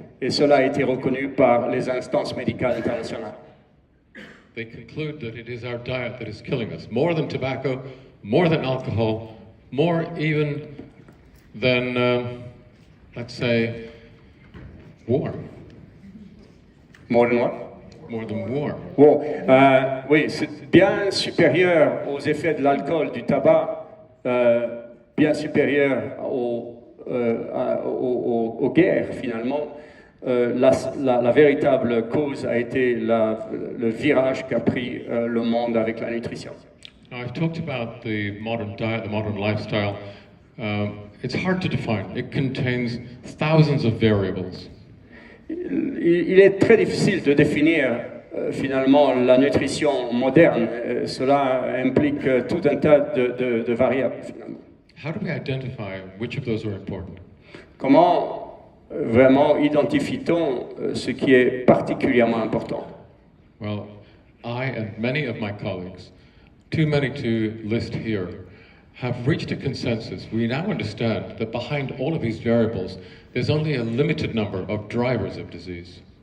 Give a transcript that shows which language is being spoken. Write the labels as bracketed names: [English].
[French] Et cela a été reconnu par les instances médicales internationales. [English] They conclude that it is our diet that is killing us, more than tobacco, more than alcohol, more even than, let's say, war. More than what? More than war. [French] Bon, oui, c'est bien supérieur aux effets de l'alcool, du tabac, bien supérieur aux guerres finalement. La véritable cause a été le virage qu'a pris le monde avec la nutrition. [English] Now, I've talked about the modern diet, the modern lifestyle. It's hard to define. It contains thousands of variables. [French] Il est très difficile de définir finalement la nutrition moderne. Cela implique tout un tas de variables finalement. [English] How do we identify which of those are important? [French] Comment vraiment identifie-t-on ce qui est particulièrement important? [English] Well, I and many of my colleagues, too many to list here, have reached a consensus. We now understand that behind all of these variables, there's only a limited number of drivers of disease.